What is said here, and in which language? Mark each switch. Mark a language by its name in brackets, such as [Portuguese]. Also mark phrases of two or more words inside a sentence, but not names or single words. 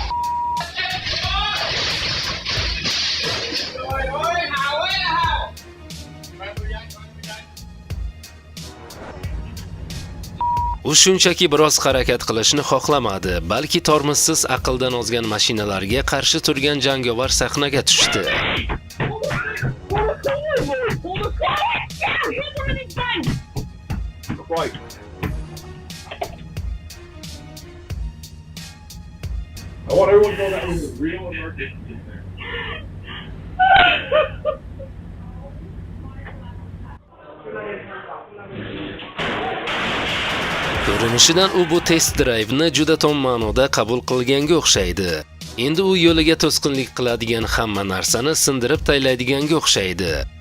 [Uzbek] U shunchaki biroz harakat qilishni xohlamadi, balki tormozsiz aqldan ozgan mashinalarga qarshi turgan jangovar sahnaga tushdi. [English] I want everyone to know that was a real emergency there. [Uzbek] Ko'rinishidan u bu test drayvni juda tom ma'noda qabul qilganga o'xshaydi. Endi u yo'liga to'sqinlik qiladigan hamma narsani sindirib taylaydiganga o'xshaydi.